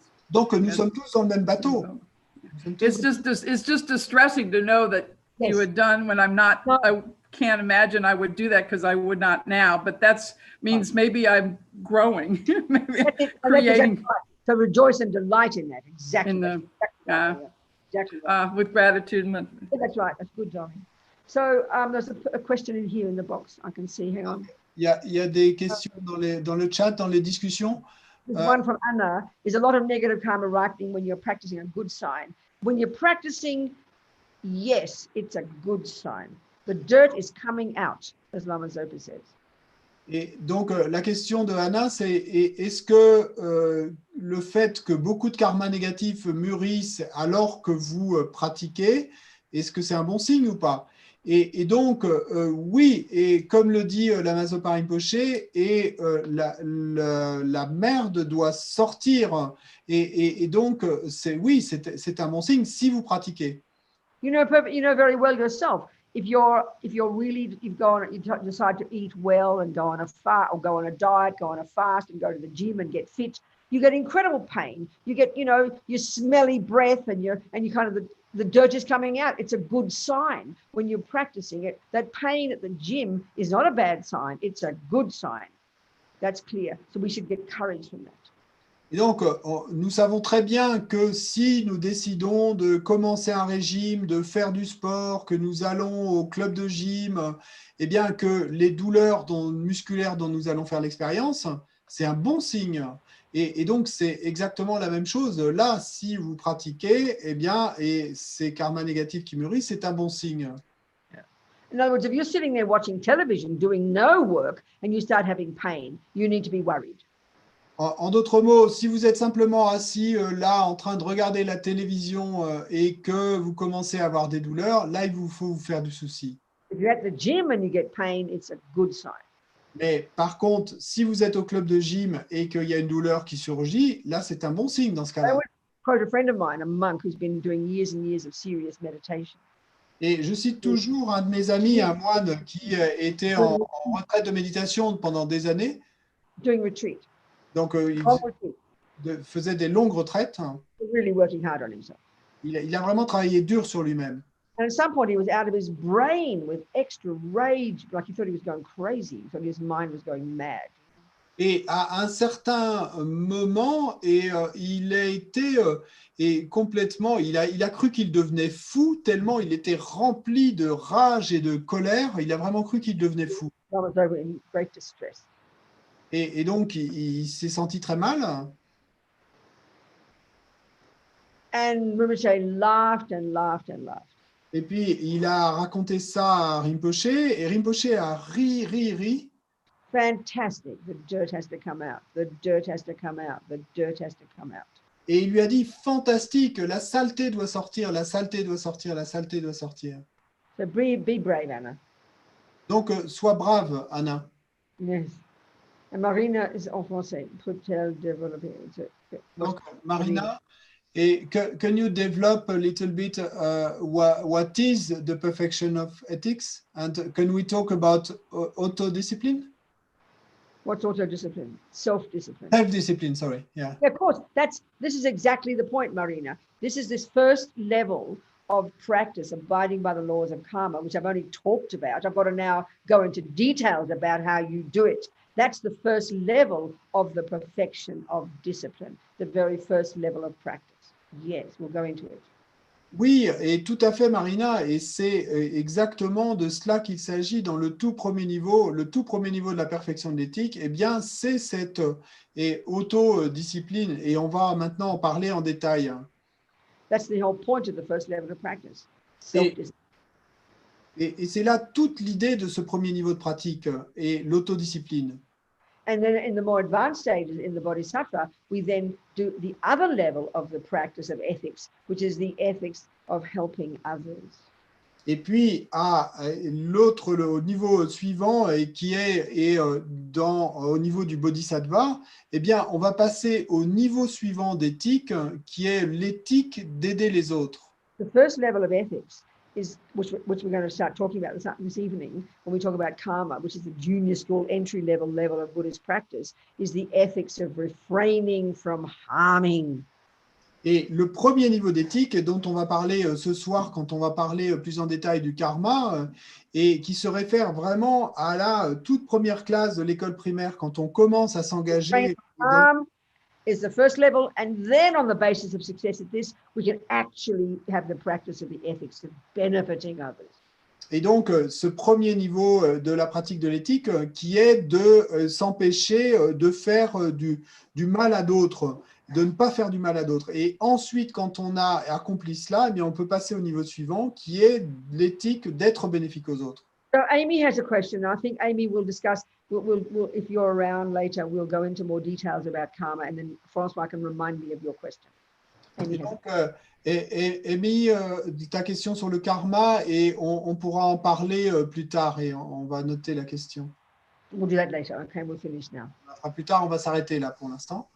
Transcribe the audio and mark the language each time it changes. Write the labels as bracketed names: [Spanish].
[French] Donc nous sommes tous dans le même bateau. [English] It's just distressing to know that you had done when I'm not. I can't imagine I would do that because I would not now. But that means maybe I'm growing, maybe creating. So rejoice and delight in that. Exactly. Exactly. With gratitude. That's right. That's good, darling. So there's a question in here in the box. I can see. Hang on. [French] Il y a des questions dans le chat, dans les discussions. [English] This one from Anna. Is a lot of negative karma ripening when you're practicing a good sign? When you're practicing, yes, it's a good sign. The dirt is coming out, as Lama Zopa says. [French] Et donc, la question de Anna, c'est est-ce que le fait que beaucoup de karma négatifs mûrissent alors que vous pratiquez, est-ce que c'est un bon signe ou pas? Et donc, oui, et comme le dit Lama Zopa Rinpoche, et la merde doit sortir. Et donc, oui, c'est un bon signe si vous pratiquez. [English] You know very well yourself. If you're really, you decide to eat well and go on a fast or go on a diet, go on a fast and go to the gym and get fit, you get incredible pain. You get, your smelly breath and you kind of the dirt is coming out. It's a good sign when you're practicing it. That pain at the gym is not a bad sign. It's a good sign. That's clear. So we should get courage from that. [French] Et donc, nous savons très bien que si nous décidons de commencer un régime, de faire du sport, que nous allons au club de gym, eh bien que les douleurs musculaires dont nous allons faire l'expérience, c'est un bon signe. Et donc, c'est exactement la même chose. Là, si vous pratiquez, eh bien, et ces karmas négatifs qui mûrissent, c'est un bon signe. [English] In other words, if you're sitting there watching television, doing no work, and you start having pain, you need to be worried. [French] En d'autres mots, si vous êtes simplement assis là en train de regarder la télévision et que vous commencez à avoir des douleurs, là, il vous faut vous faire du souci. [English] If you're at the gym and you get pain, it's a good sign. [French] Mais par contre, si vous êtes au club de gym et qu'il y a une douleur qui surgit, là, c'est un bon signe dans ce [English] I [French] cas-là. [English] would quote a friend of mine, a monk who's been doing years and years of serious meditation. [French] Et je cite toujours un de mes amis, un moine qui était en retraite de méditation pendant des années. [English] Doing retreat. [French] Donc, il faisait des longues retraites. [English] Really working hard on himself. [French] Il a vraiment travaillé dur sur lui-même. [English] And at some point, he was out of his brain with extra rage, like he thought he was going crazy. He thought his mind was going mad. [French] Et à un certain moment, il a été complètement, il a cru qu'il devenait fou tellement il était rempli de rage et de colère. Il a vraiment cru qu'il devenait fou. [English] I was over in great distress. [French] Et donc, il s'est senti très mal. [English] And Rinpoche laughed and laughed and laughed. [French] Et puis, il a raconté ça à Rinpoche, et Rinpoche a ri. [English] Fantastic. The dirt has to come out. The dirt has to come out. The dirt has to come out. [French] Et il lui a dit, fantastique, la saleté doit sortir, la saleté doit sortir, la saleté doit sortir. [English] So be brave, Anna. [French] Donc, sois brave, Anna. [English] Yes. And Marina is [French] en français. Peut-elle développer? Donc, Marina, et [English] can you develop a little bit what is the perfection of ethics? And can we talk about auto-discipline? What's auto-discipline? Self-discipline. Self-discipline, sorry, yeah. Of course, this is exactly the point, Marina. This is this first level of practice, abiding by the laws of karma, which I've only talked about. I've got to now go into details about how you do it. That's the first level of the perfection of discipline, the very first level of practice. Yes, we'll go into it. [French] Oui, et tout à fait, Marina, et c'est exactement de cela qu'il s'agit dans le tout premier niveau de la perfection de l'éthique. Eh bien, c'est cette autodiscipline, et on va maintenant en parler en détail. [English] That's the whole point of the first level of practice. Self-discipline. [French] Et c'est là toute l'idée de ce premier niveau de pratique, et l'autodiscipline. [English] And then in the more advanced stages in the Bodhisattva, we then do the other level of the practice of ethics, which is the ethics of helping others. [French] Et puis, au niveau suivant, et qui est au niveau du Bodhisattva, eh bien, on va passer au niveau suivant d'éthique, qui est l'éthique d'aider les autres. [English] The first level of ethics is, which we're going to start talking about this evening when we talk about karma, which is the junior school entry level of Buddhist practice, is the ethics of refraining from harming. [French] Et le premier niveau d'éthique dont on va parler ce soir, quand on va parler plus en détail du karma, et qui se réfère vraiment à la toute première classe de l'école primaire, quand on commence à s'engager. [English] Is the first level, and then on the basis of success at this, we can actually have the practice of the ethics of benefiting others. [French] Et donc, ce premier niveau de la pratique de l'éthique qui est de s'empêcher de faire du mal à d'autres. de ne pas faire du mal à d'autres. Et ensuite, quand on a accompli cela, eh bien, on peut passer au niveau suivant, qui est l'éthique d'être bénéfique aux autres. [English] So Amy has a question. I think Amy will discuss, we'll, if you're around later, we'll go into more details about karma, and then Francois can remind me of your question. Amy [French] Et [English] has [French] donc, Amy, ta question sur le karma, et on pourra en parler plus tard, et on va noter la question. [English] We'll do that later. Okay, we'll finish now. [French] On la fera plus tard, on va s'arrêter là pour l'instant.